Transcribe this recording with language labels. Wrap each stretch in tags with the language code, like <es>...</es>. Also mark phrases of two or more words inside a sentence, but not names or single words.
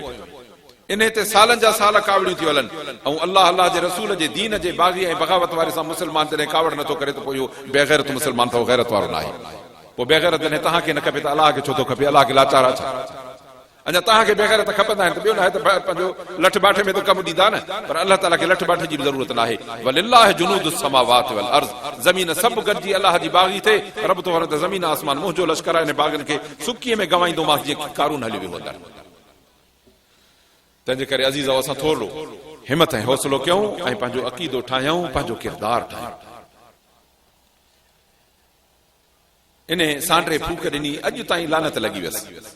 <sd>इन ते सालनि जा साल कावड़ियूं थियूं हलनि। ऐं अल्लाह जे रसूल जे दीन जे बाग़ी ऐं बग़ावत वारे सां मुसलमान जॾहिं कावड़ नथो करे त पोइ इहो बेग़ैरत मुसलमान अथव, गैरत वारो न आहे। पोइ बेग़ैरत जॾहिं तव्हांखे न खपे त अलाह खे छो थो खपे? अलाह खे लाचार आहे छा? अञा तव्हांखे बेग़ैरत खपंदा आहिनि त ॿियो न आहे त पंहिंजो लठ बाठे में त कमु ॾींदा न, पर अलाह ताला खे लठ बाठे जी बि ज़रूरत न आहे।</sd> <ar>ولله جنود السماوات والأرض,</ar> <sd>ज़मीन सभु गॾिजी अलाह जी बाग़ी थिए। रब थो वणे त ज़मीन आसमान मुंहिंजो लश्कर आहे, इन बाग़नि खे सुकीअ में गवाईंदोमांसि जीअं कारून हली वियो। तंहिंजे करे अज़ीज़ असां थोरो हिम्मत ऐं हौसलो कयूं ऐं पंहिंजो अक़ीदो ठाहियूं, पंहिंजो किरदार ठाहियूं। इन सांड्रे फूक ॾिनी, अॼु ताईं लानत लॻी वियसि।</sd>